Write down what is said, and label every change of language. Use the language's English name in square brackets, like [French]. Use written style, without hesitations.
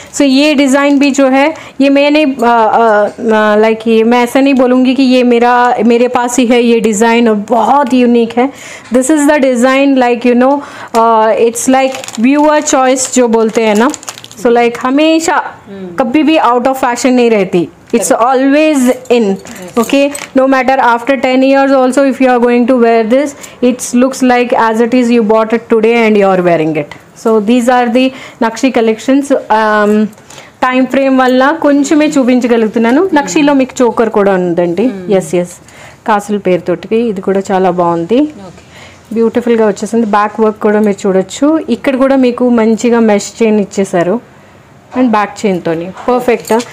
[Hindi] सो ये डिज़ाइन भी जो है ये मैंने लाइक ये मैं ऐसा नहीं बोलूँगी कि ये मेरे पास ही है ये डिज़ाइन और बहुत यूनिक है. [English] this is the design like it's like viewer choice [Hindi] जो बोलते हैं ना. सो लाइक हमेशा कभी भी आउट ऑफ फैशन नहीं रहती. [English] It's always in. Okay, no matter after 10 years also if you are going to wear this, it looks like as it is you bought it today and you are wearing it. So these are the Nakshi collections. [Telugu] Time frame వల్ల కొంచెమే చూపించగలుగుతున్నాను. నక్షీలో మీకు choker కూడా ఉందండి. Yes కాసుల పేరుతోటి ఇది కూడా చాలా బాగుంది. బ్యూటిఫుల్గా వచ్చేసింది. బ్యాక్ వర్క్ కూడా మీరు చూడొచ్చు. ఇక్కడ కూడా మీకు మంచిగా మెష్ చైన్ ఇచ్చేసారు అండ్ బ్యాక్ చైన్తోని పర్ఫెక్ట్.